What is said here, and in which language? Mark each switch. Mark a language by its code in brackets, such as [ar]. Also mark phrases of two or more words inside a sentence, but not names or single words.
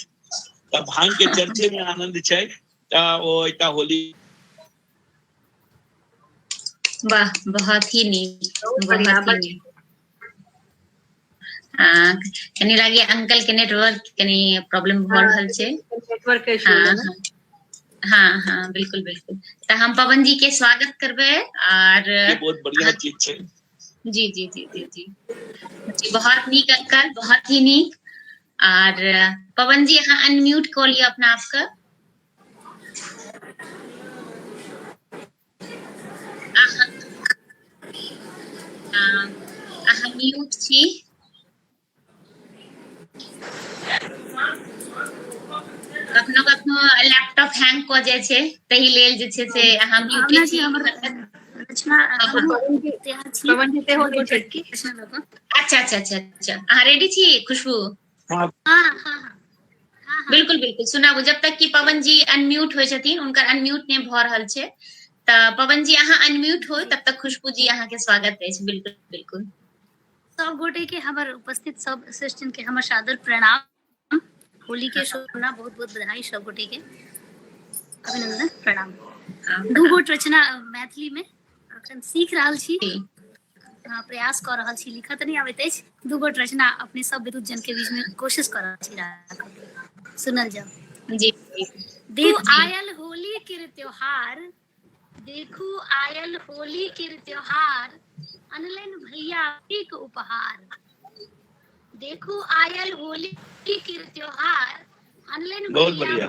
[mai] तऽ भांग के चर्चे में आनंद छै। ओ एकटा होली वाह बहुत ही नीक, बहुत ही नीक। कनी लागे अंकल के नेटवर्क कनी प्रॉब्लम भ रहल छै। [en] network issue [mai] हाँ है ना। हाँ हाँ बिल्कुल बिल्कुल। तो हम पवन जी के स्वागत करबे और ये बहुत बढ़िया चीज छै। जी जी जी जी जी जी बहुत नीक अंकल, बहुत ही नीक। और पवन जी अहाँ अनम्यूट कऽ लिअ अपना आपके। अहाँ म्यूट छी। कखनो कखनो लैपटॉप हैंग कऽ जाइ छै, ताहि लेल जे छै से अहाँ म्यूटे छी। रचना पवन जी ते हो गई चटकी। अच्छा अच्छा अच्छा अच्छा अहाँ रेडी छी खुशबू? हाँ बिल्कुल बिल्कुल सुनाबू। जब तक कि पवन जी अनम्यूट होइ छथिन, हुनकर अनम्यूट नहि भऽ रहल छै, तऽ पवन जी अहाँ अनम्यूट हो तब तक खुशबू जी अहाँ के स्वागत अछि। बिल्कुल बिल्कुल। सब गोटे के हमर उपस्थित सब श्रेष्ठन के हमर सादर प्रणाम। होली के शुभकामना, बहुत बहुत बधाई सब गोटे के, अभिनंदन प्रणाम। दू गोट रचना मैथिली में अखन सीख रहल छी, प्रयास कर रहल छी, लिखत नहीं आबैत अछि। दू गोट रचना अपने सब विद्युत जन के बीच में कोशिश कर रहल छी राखब। सुनल जाओ। जी देखो आयल होली के त्योहार, देखू आयल होली के त्योहार, अनलन भैया एक उपहार। देखू आयल होली के त्योहार, अनलन बहुत भैया बढ़िया।